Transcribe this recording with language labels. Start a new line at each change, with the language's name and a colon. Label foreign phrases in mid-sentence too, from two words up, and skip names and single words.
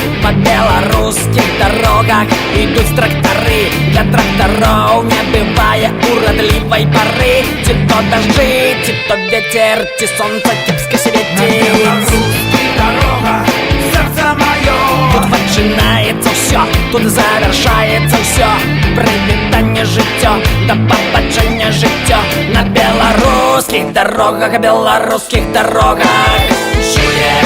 Belarusian: По беларускіх дорогах ідуць трактары. Для трактароў не бывае урадлівай пары. Ці то дажджы, ці то вецер, ці сонца кепска свеціць.
Russian: Белорусская дорога, сердце мое.
Belarusian: Тут пачынаецца ўсё, тут завяршаецца ўсё. Прывітанне жыццё, да пабачэння жыццё. На беларускіх дорогах, беларускіх дорогах. Чуеш,